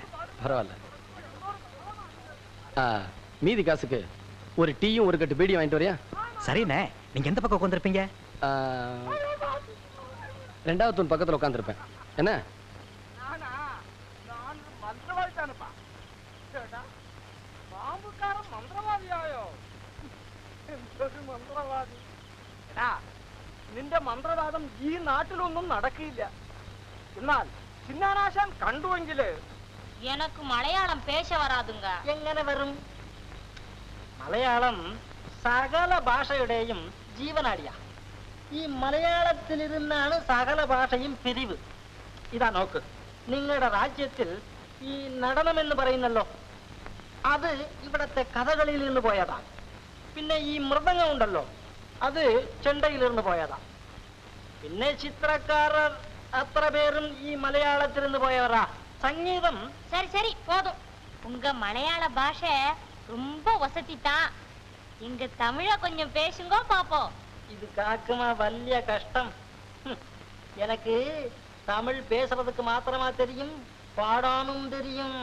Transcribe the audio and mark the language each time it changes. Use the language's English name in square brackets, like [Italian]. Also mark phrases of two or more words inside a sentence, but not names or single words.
[Tamil] பரவாயில்ல. மீதி காசுக்கு ஒரு டீயும் ஒரு கட்டு பீடியும் வாங்கிட்டு வரியா? சரிண்ணே. நீங்க எந்த பக்கம் உட்காந்துருப்பீங்க? ரெண்டாவது தூண் பக்கத்தில் உட்காந்துருப்பேன். என்ன? [Malayalam] നിന്റെ മന്ത്രവാദം ഈ നാട്ടിലൊന്നും നടക്കില്ല. എന്നാൽ ചിന്നാനാശാൻ കണ്ടുവെങ്കില് [Tamil] எனக்கு மலையாளம் பேச வராதுங்க. [Malayalam] എങ്ങനെ വരും? മലയാളം സകല ഭാഷയുടെയും ജീവനാടിയാ. ഈ മലയാളത്തിലിരുന്നാണ് സകല ഭാഷയും പിരിവ്. ഇതാ നോക്ക്, നിങ്ങളുടെ രാജ്യത്തിൽ ഈ നടനമെന്ന് പറയുന്നല്ലോ, അത് ഇവിടത്തെ കഥകളിയിൽ നിന്ന് പോയതാണ്. പിന്നെ ഈ മൃദംഗം ഉണ്ടല്ലോ, അത് ചെണ്ടയിലിരുന്ന് പോയതാ. പിന്നെ ചിത്രക്കാരർ അത്ര പേരും ഈ മലയാളത്തിൽ നിന്ന് പോയവരാ. [Tamil] சங்கீதம். சரி சரி போதும். உங்க மலையாள பாஷை ரொம்ப வசதி தான். இங்க தமிழ கொஞ்சம் பேசுங்க பாப்போம். இது காக்குமா வல்லிய கஷ்டம். எனக்கு தமிழ் பேசுறதுக்கு மாத்திரமா தெரியும், பாடானும் தெரியும்.